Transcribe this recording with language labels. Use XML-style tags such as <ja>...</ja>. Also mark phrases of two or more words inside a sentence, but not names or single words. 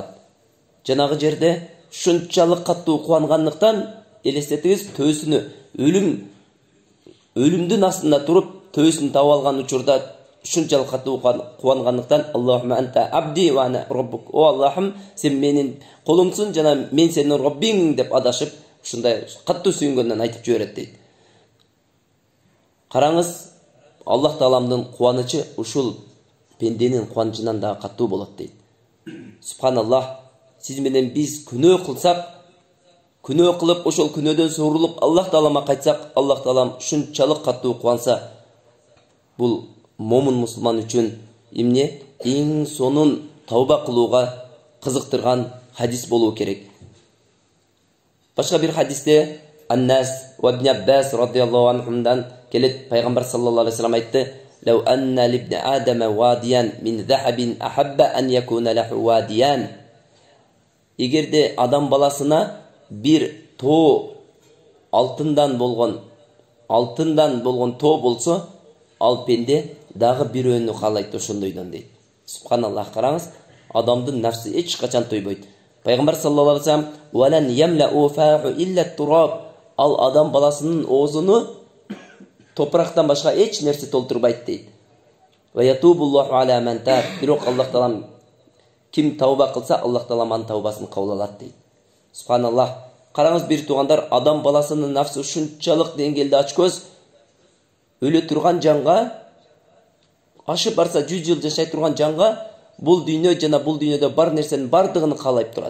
<ky>Жанагы жерде ушунчалык каттуу кубангандыктан, элестетиңиз, төөсүнү өлүмдүн астында туруп, төөсүн таап алган учурда ушунчалык каттуу кубангандыктан:</ky> <ar>"اللهم أنت عبدي وأنا ربك".</ar> <ky>"О Аллахым, сен менин колумсуң жана мен сенин Роббиң" деп адашып, ушундай каттуу сүйүнгөндөн айтып жиберет дейт. Караңыз, Аллах тааламдын кубанычы ушул пенденин кубанычынан да каттуу болот дейт. Субханаллах. Сиз менен биз күнөө кылсак, күнөө кылып, ошол күнөөдөн суурулуп Аллах таалама кайтсак, Аллах таалам ушунчалык каттуу кубанса, бул момун мусулман үчүн эмне? Эң сонун тауба кылууга кызыктырган хадис болуу керек. Башка бир хадисте</ky> <ar>أنس وابن عباس رضي الله عنهم</ar> <ky>келет, пайгамбар</ky> <ar>صلى الله عليه وسلم айтты: "لو أن لابن آدم واديا من ذهب أحب أن يكون له واديا".</ar> <ky>Эгерде адам баласына бир тоо алтындан болгон тоо болсо, ал пенде дагы бирөөнү каалайт ошондойдон дейт. Субханаллах. Караңыз, адамдын нафси эч качан тойбойт.</ky> <ar>Пайгамбар صلى الله عليه وسلم: "ولن يملأ فاه إلا التراب".</ar> <ky>Ал адам баласынын оозуну топурактан башка эч нерсе толтурбайт дейт.</ky> <ar>"ويتوب الله على من تاب".</ar> <ky>Бирок Аллах таалам ким тауба кылса, Аллах таалам анын таубасын кабыл алат дейт. Субханаллах. Караңыз, бир туугандар, адам баласынын нафси ушунчалык деңгээлде ачкөз, өлө турган жанга, ашып барса 100 жыл жашай турган жанга бул дүйнө жана бул дүйнөдө бар нерсенин бардыгын каалайып турат.</ky>